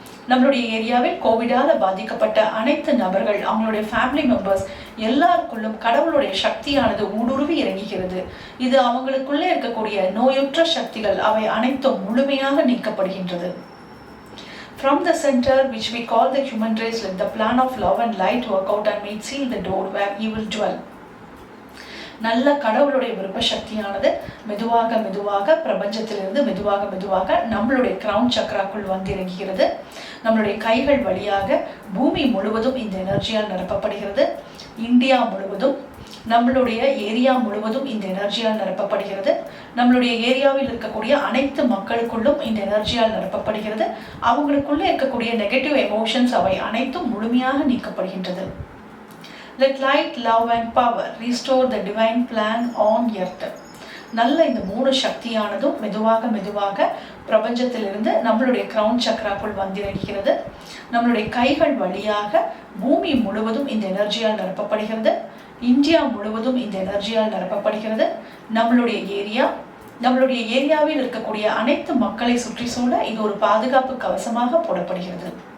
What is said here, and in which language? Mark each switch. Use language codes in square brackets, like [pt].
[ta] நம்மளுடைய ஏரியாவில் கோவிடால பாதிக்கப்பட்ட அனைத்து நபர்கள், அவங்களுடைய ஃபேமிலி மெம்பர்ஸ் எல்லாருக்குள்ளும் கடவுளுடைய சக்தியானது ஊடுருவி இறங்குகிறது. இது அவங்களுக்குள்ளே இருக்கக்கூடிய நோயுற்ற சக்திகள் அவை அனைத்தும் முழுமையாக நீக்கப்படுகின்றது. [en] From the center which we call the human race, let the plan of love and light work out and may seal the door where evil dwell. [ta] நல்ல கடவுளுடைய விருப்ப சக்தியானது மெதுவாக பிரபஞ்சத்திலிருந்து மெதுவாக நம்மளுடைய கிரவுன் சக்கராக்குள் வந்திறங்குகிறது. நம்மளுடைய கைகள் வழியாக பூமி முழுவதும் இந்த எனர்ஜியால் நிரப்பப்படுகிறது. இந்தியா முழுவதும், நம்மளுடைய ஏரியா முழுவதும் இந்த எனர்ஜியால் நிரப்பப்படுகிறது. நம்மளுடைய ஏரியாவில் இருக்கக்கூடிய அனைத்து மக்களுக்குள்ளும் இந்த எனர்ஜியால் நிரப்பப்படுகிறது. அவங்களுக்குள்ள இருக்கக்கூடிய நெகட்டிவ் எமோஷன்ஸ் அவை அனைத்தும் முழுமையாக நீக்கப்படுகின்றது. [en] Let light, love and power restore the divine plan on earth. [ta] நல்ல இந்த மூணு சக்தியானதும் மெதுவாக பிரபஞ்சத்திலிருந்து நம்மளுடைய கிரவுன் சக்கராக்குள் வந்திறங்குகிறது. நம்மளுடைய கைகள் வழியாக பூமி முழுவதும் இந்த எனர்ஜியால் நிரப்பப்படுகிறது. இந்தியா முழுவதும் இந்த எனர்ஜியால் நிரப்பப்படுகிறது. நம்மளுடைய ஏரியாவில் இருக்கக்கூடிய அனைத்து மக்களை சுற்றி சூழ இது ஒரு பாதுகாப்பு கவசமாக போடப்படுகிறது.